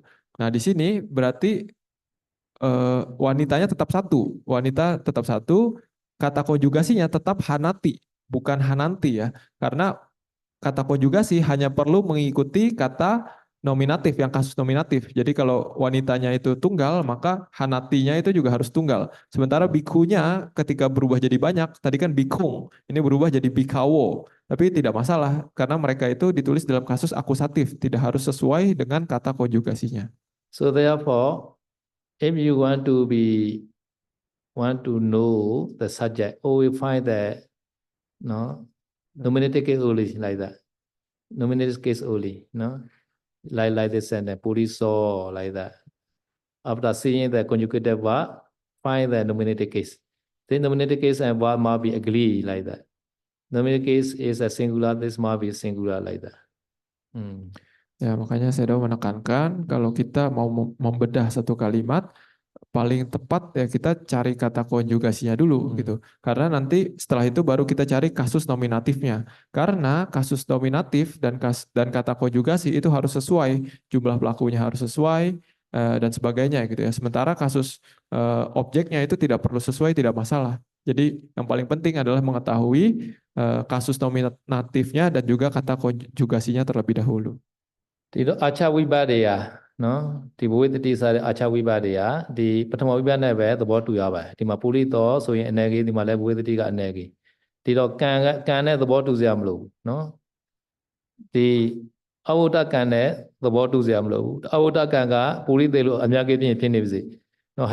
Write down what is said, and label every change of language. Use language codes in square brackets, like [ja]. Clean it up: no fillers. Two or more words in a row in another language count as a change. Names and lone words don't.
[id] Nah, di sini berarti wanitanya tetap satu, wanita tetap satu, kata konjugasinya tetap hanati, bukan hananti ya, karena kata konjugasi hanya perlu mengikuti kata nominatif yang kasus nominatif. Jadi kalau wanitanya itu tunggal, maka hanatinya itu juga harus tunggal. Sementara bikunya ketika berubah jadi banyak, tadi kan bikung, ini berubah jadi bikawo. Tapi tidak masalah karena mereka itu ditulis dalam kasus akusatif, tidak harus sesuai dengan kata konjugasinya. [en] So therefore, if you want to know the subject, always find the nominative case only like that. Nominative case only, no? Like this and police or like that. After seeing the conjugative verb, find the nominative case. Then nominative case and verb must be agree like that. Nominative case is a singular, this must be singular like that. [id] Ya, makanya saya sudah menekankan kalau kita mau membedah satu kalimat, paling tepat ya kita cari kata konjugasinya dulu gitu. Karena nanti setelah itu baru kita cari kasus nominatifnya. Karena kasus nominatif dan kata konjugasi itu harus sesuai, jumlah pelakunya harus sesuai dan sebagainya gitu ya. Sementara kasus objeknya itu tidak perlu sesuai, tidak masalah. Jadi yang paling penting adalah mengetahui kasus nominatifnya dan juga kata konjugasinya terlebih dahulu. [my] ဒီတော့အာချဝိပဒရာနော်ဒီဘဝိတ္တိစာတဲ့အာချဝိပဒရာဒီပထမဝိပဿနာပဲသဘောတူရပါတယ်ဒီမှာပုရိသောဆိုရင်အနေကြီးဒီမှာလည်းဘဝိတ္တိကအနေကြီးဒီတော့ကံ နဲ့သဘောတူစရာမလိုဘူးနော်ဒီအဝုဒ္ဒကံနဲ့သဘောတူစရာမလိုဘူးအဝုဒ္ဒကံကပုရိသေလို့အများကြီးဖြစ်နေပါစေနော်ဟ